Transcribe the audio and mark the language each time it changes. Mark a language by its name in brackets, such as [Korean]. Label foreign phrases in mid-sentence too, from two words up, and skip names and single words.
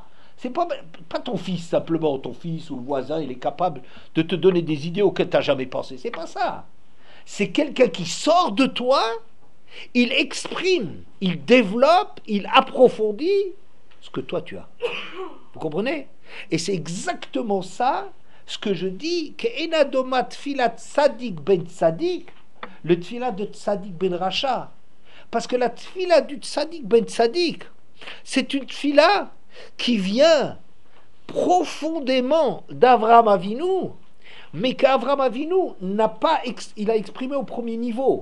[French] C'est pas ton fils simplement, ton fils ou le voisin, il est capable de te donner des idées auxquelles tu n'as jamais pensé. C'est pas ça. C'est quelqu'un qui sort de toi, il exprime, il développe, il approfondit ce que toi tu as. Vous comprenez? Et c'est exactement ça ce que je dis, que enadomat [Hebrew] תפילת צדיק בן צדיק, [French] le tfilat de [Hebrew] צדיק בן רשע. [French] Parce que la tfilat du [Hebrew] צדיק בן צדיק, [French] c'est une tfilat qui vient profondément d'Avraham Avinu, mais qu'Avraham Avinu il a exprimé au premier niveau.